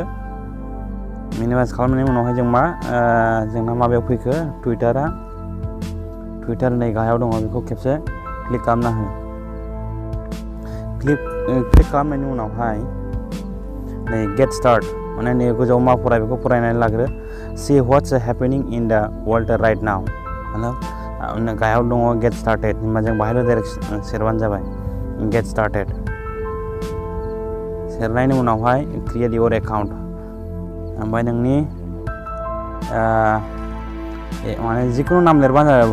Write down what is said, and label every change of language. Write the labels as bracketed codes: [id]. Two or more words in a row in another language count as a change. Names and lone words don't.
[brx] मिनिमाइज खालामनायनि उनावहाय जोंना माबायाव फैखो टुइटार नै गाहायाव दङ, बेखौ खेबसे क्लिक खालामना हो। क्लिक खालामनायनि उनावहाय नै [en] get start, [brx] नै गोजौआव मा फराय बेखौ फरायनानै लाग्रो। [en] See what's happening in the world right now. [brx] गाहायाव दङ [en] get started. [brx] होमबा जों बाहायल' डाइरेक्ट सेरबानो जाबाय। [en] get started [brx] सेरनायनि उनावहाय [en] create your account. [brx] ओमफ्राय नोंनि जिखुनु नाम लिरबानो जाबाय।